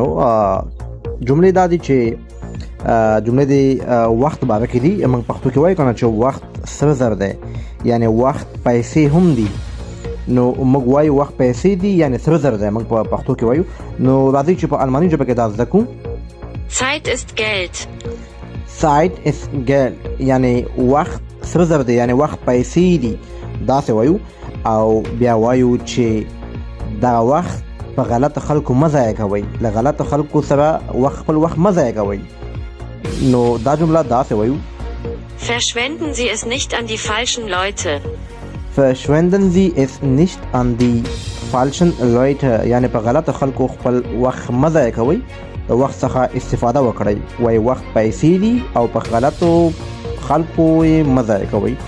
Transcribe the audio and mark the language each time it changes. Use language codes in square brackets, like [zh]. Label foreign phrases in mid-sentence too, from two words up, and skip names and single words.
[ps] جملې دا دي چې جملې د وخت باره کې دي. موږ پښتو کې وایو کنه چې وخت سره زر دی، یعنی وخت پیسې هم دي. نو موږ وایو وخت پیسې دي یعنی سره زر دی، موږ په پښتو کې وایو. نو راځئ چې په الماني ژبه کې دا زده کړو. [de] Zeit ist Geld. Zeit ist Geld [ps] یعنی وخت سره زر دی، یعنی وخت پیسې دي، داسې وایو. او بیا وایو چې دا وخت په غلطو خلکو مه ضایع کوئ، له غلطو خلکو سره خپل وخت مه ضایع کوئ. نو دا جمله داسې وایو: [de] Verschwenden Sie es nicht an die falschen Leute. Verschwenden Sie es nicht an die falschen Leute [ps] یعنی په غلطو خلکو خپل وخت مه ضایع کوئ، د وخت څخه استفاده وکړئ. وایي وخت پیسې دي او په غلطو خلکو یې مه ضایع کوئ.